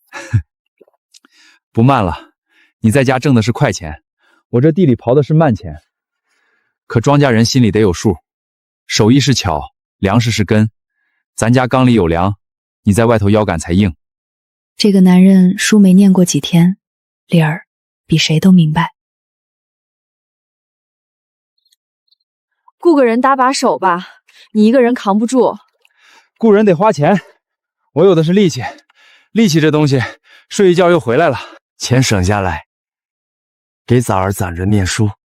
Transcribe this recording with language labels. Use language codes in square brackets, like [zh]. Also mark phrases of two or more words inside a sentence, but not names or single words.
[zh] 不慢了，你在家掙的是快錢，我這地裡刨的是慢錢。可莊稼人心裡得有數，手藝是巧，糧食是根，咱家缸裡有糧，你在外頭腰桿才硬。這個男人書沒念過幾天，理兒比誰都明白。雇個人搭把手吧，你一個人扛不住。雇人得花錢，我有的是力氣，力气这東西睡一覺又回來了，錢省下來，給崽兒攢着念書。